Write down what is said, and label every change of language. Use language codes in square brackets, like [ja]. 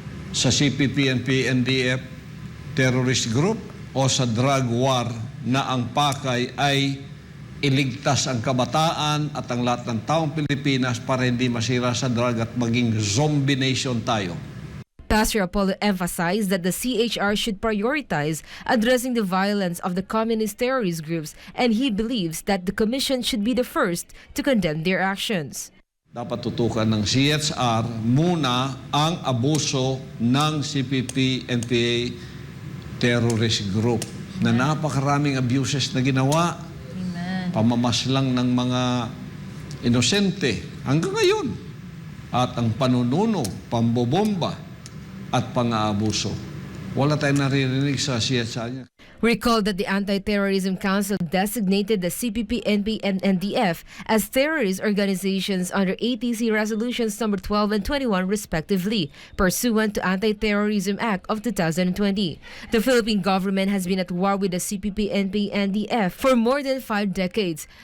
[tl] Sa CPP, NPA, NDF terrorist group o sa drug war na ang pakay ay iligtas ang kabataan at ang lahat ng taong Pilipinas para hindi masira sa drug at maging zombie nation tayo. [en] Pastor Apollo emphasized that the CHR should prioritize addressing the violence of the communist terrorist groups, and he believes that the Commission should be the first to condemn their actions. [tl] Dapat tutukan ng CHR muna ang abuso ng CPP, NPA terrorist group na napakaraming abuses na ginawa. Pamamaslang ng mga inosente hanggang ngayon at ang panununo, pambobomba at pang-aabuso. Wala tayong naririnig sa CHR niya. [en] Recall that the Anti-Terrorism Council designated the CPP, NP, and NDF as terrorist organizations under ATC Resolutions number 12 and 21 respectively, pursuant to Anti-Terrorism Act of 2020. The Philippine government has been at war with the CPP, NP, and NDF for more than 5 decades.